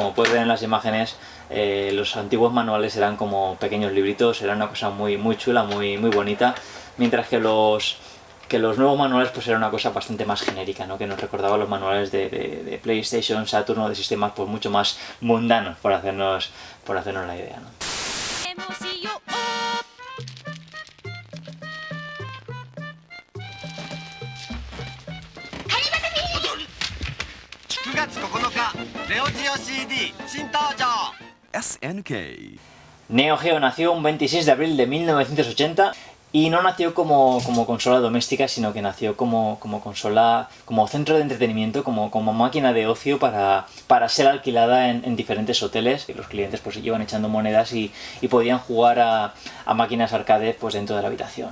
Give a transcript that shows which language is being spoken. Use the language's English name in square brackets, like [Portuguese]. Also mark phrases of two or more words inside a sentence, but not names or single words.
[Spanish] Como puedes ver en las imágenes, los antiguos manuales eran como pequeños libritos, era una cosa muy chula, muy bonita, mientras que los nuevos manuales pues era una cosa bastante más genérica, ¿no? Que nos recordaba los manuales de PlayStation, Saturn o de sistemas pues mucho más mundanos, por hacernos la idea, ¿no? SNK. Neo Geo nació un 26 de abril de 1980 y no nació como consola doméstica, sino que nació como consola, como centro de entretenimiento, como máquina de ocio para ser alquilada en diferentes hoteles, y los clientes pues iban echando monedas y podían jugar a máquinas arcade pues dentro de la habitación.